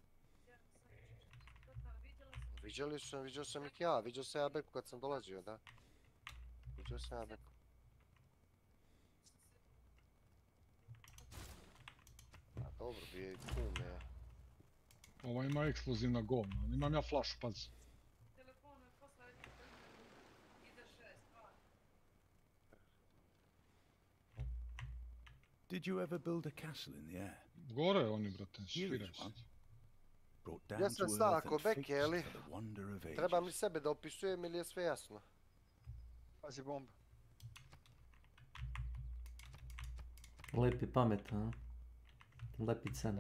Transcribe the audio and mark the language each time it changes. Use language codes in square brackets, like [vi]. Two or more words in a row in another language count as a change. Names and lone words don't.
[sr] Viđao sam ih ja, viđao sam ja Beku kad sam dolazio, da. Viđao sam ja Beku. A dobro, bio je kume. Ova ima eksplozivna govna, imam ja flašu, pazi. [en] Did you ever build a castle in the air? [sr] Gore oni, brate, širaj se. Ja sam stao ako Beke, ali trebam li sebe da opisujem ili je sve jasno? Pazi bomba. Lepi pamet, a? Lepicane.